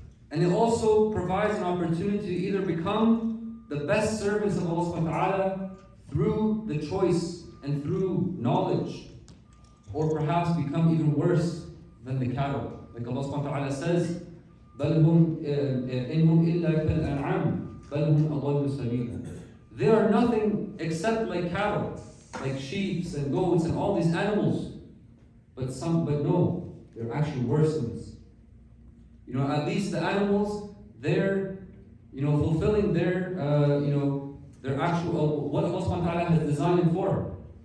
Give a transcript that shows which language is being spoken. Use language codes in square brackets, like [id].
[en] And it also provides an opportunity to either become the best servants of Allah subhanahu wa ta'ala through the choice and through knowledge, or perhaps become even worse than the cattle. Like Allah subhanahu wa ta'ala says, [ar] بَلْ هُمْ إِنْهُمْ إِلَّا كَالْأَنْعَامِ بَلْ هُمْ أَضَلُّ سَبِيلًا. [en] They are nothing except like cattle, like sheep and goats and all these animals. But no, they're actually worse than this. At least the animals, they're fulfilling their actual what Allah subhanahu wa ta'ala has designed them for.